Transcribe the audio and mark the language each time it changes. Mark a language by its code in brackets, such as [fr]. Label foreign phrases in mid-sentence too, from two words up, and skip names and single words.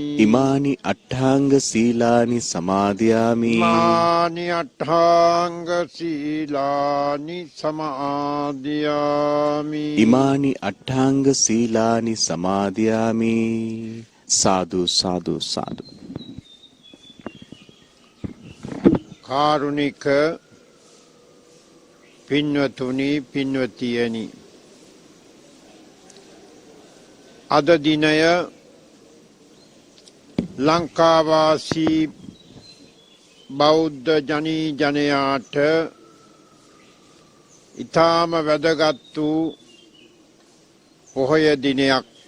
[pi] ඉමානි අට්ඨාංග සීලානි සමාදියාමි. ඉමානි අට්ඨාංග සීලානි සමාදියාමි. ඉමානි අට්ඨාංග සීලානි සමාදියාමි. සාදු සාදු සාදු. [si] කාරුණික පින්වතුනි පින්වතියනි, අද දිනය ලංකාවාසී බෞද්ධ ජනී ජනයාට ඊටාම වැදගත් වූ පොහොය දිනයක්.